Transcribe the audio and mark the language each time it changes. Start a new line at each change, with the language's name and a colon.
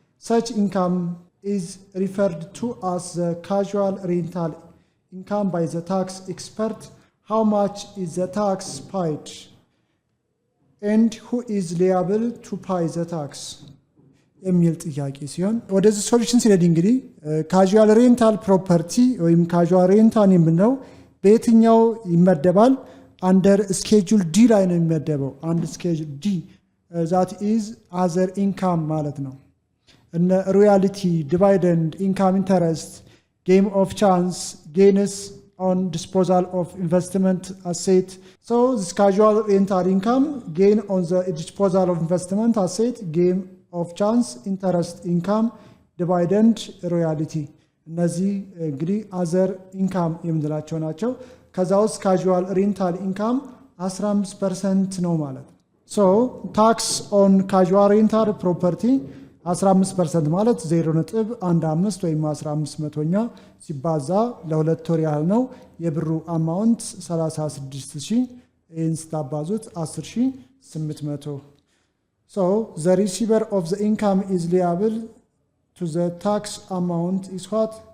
English: Such income is referred to as the casual rental income by the tax expert. How much is the tax paid? And who is liable to pay the tax?
Amharic: የሚል ጥያቄ ሲሆን ወደዚህ ሶሉሽን ሲሄድ እንግዲህ ካዡዋል ሬንታል ፕሮፐርቲ ወይም ካዡዋል ሬንታል የምንለው በየትኛው ይመደባል? አንደር ስኬጁል ዲ ላይ ነው የሚመደበው። አንድ ስኬጁል ዲ
English: ዛት ኢዝ አዘር ኢንካም
Amharic: ማለት ነው። እነ ሮያሊቲ፣ ዲቫይደንድ፣ ኢንካም ኢንተረስት፣ ጌም ኦፍ ቻንስ፣ ጌንስ
English: on disposal of investment asset. So this casual rental income, gain on the disposal of investment asset, gain of chance, interest income, dividend, royalty.
Amharic: እነዚህ እንግዲህ አዘር ኢንካም የምንላቸው ናቸው። ከዛ ውስጥ ካዡዋል ሬንታል ኢንካም 15% ነው ማለት ነው።
English: ሶ ታክስ ኦን ካዡዋል ሬንታል ፕሮፐርቲ
Amharic: 15% ማለት 0.15 ወይም 1500ኛ ሲባዛ ለሁለት ወር ያህል ነው። የብሩ አማውንት 36000 ይህን ስታባዙት 10800.
English: So the receiver of the income is liable to the tax amount is what?